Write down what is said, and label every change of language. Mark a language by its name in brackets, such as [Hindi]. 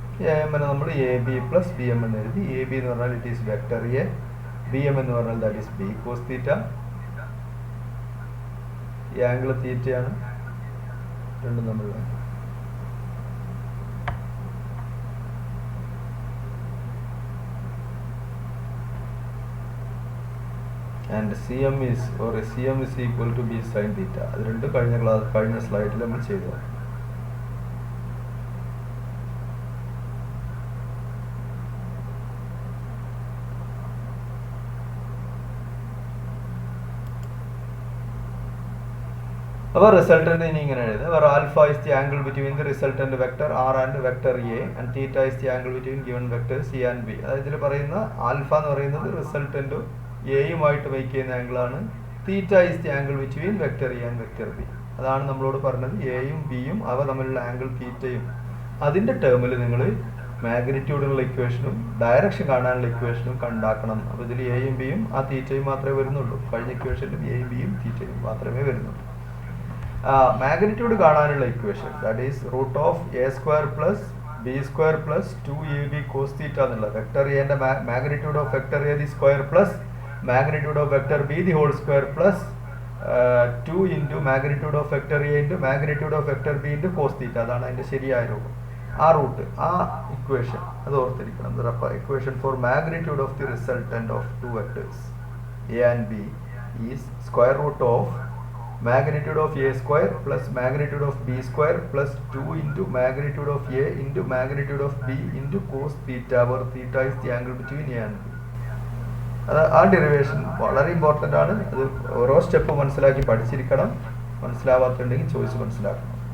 [Malayalam] A M എന്ന് നമ്മൾ A B plus B M എന്ന് എഴുതി. എ ബി എന്ന് പറഞ്ഞാൽ it is vector A, B M എന്ന് പറഞ്ഞാൽ that is B cos theta. ഈ ആംഗിൾ തീറ്റയാണ്, രണ്ടും നമ്മൾ [English] and CM is or CM is equal to B sin theta. [Malayalam] അത് രണ്ടും കഴിഞ്ഞ സ്ലൈഡിൽ നമ്മൾ ചെയ്തു. അപ്പോൾ റിസൾട്ടന്റ് ഇനി ഇങ്ങനെ എഴുതുക. [English] where alpha is the angle between the resultant vector R and vector A and theta is the angle between given vectors C and B. [Malayalam] അതായത് ഇതിൽ പറയുന്ന ആൽഫ എന്ന് പറയുന്നത് റിസൾട്ടന്റും എയുമായിട്ട് മേക്ക് ചെയ്യുന്ന ആംഗിളാണ്. [English] Theta is the angle between vector A and vector B. [Malayalam] അതാണ് നമ്മളോട് പറഞ്ഞത്. എയും ബിയും അവ തമ്മിലുള്ള ആംഗിൾ തീറ്റയും അതിൻ്റെ ടേമിൽ നിങ്ങൾ മാഗ്നിറ്റ്യൂഡിനുള്ള ഇക്വേഷനും ഡയറക്ഷൻ കാണാനുള്ള ഇക്വേഷനും കണ്ടാക്കണം. അപ്പോൾ ഇതിൽ എയും ബിയും ആ തീറ്റയും മാത്രമേ വരുന്നുള്ളൂ. കഴിഞ്ഞ ഇക്വേഷനിലും എയും ബിയും തീറ്റയും മാത്രമേ വരുന്നുള്ളൂ. [English] Magnitude കാണാനുള്ള equation that is root of A square plus B square plus 2ab cos theta എന്നുള്ള vector എന്റെ magnitude of vector A the square plus magnitude of vector b the whole square plus 2 into magnitude of vector a into magnitude of vector b into cos theta. [Malayalam] അതാണ് അതിൻ്റെ ശരിയായ രൂപം. ആ root ആ equation അത് ഓർത്തിരിക്കണം. [English] അപ്പോൾ equation for magnitude of the resultant of two vectors A and B is square root of magnitude of a square plus magnitude of b square plus 2 into magnitude of a into magnitude of b into cos theta, where theta is the angle between a and b. [Malayalam] അത് ആ derivation വളരെ important ആണ്. അത് ഓരോ step മനസ്സിലാക്കി പഠിച്ചിരിക്കണം. മനസ്സിലാവാത്തുണ്ടെങ്കിൽ ചോദിച്ച് മനസ്സിലാക്കണം.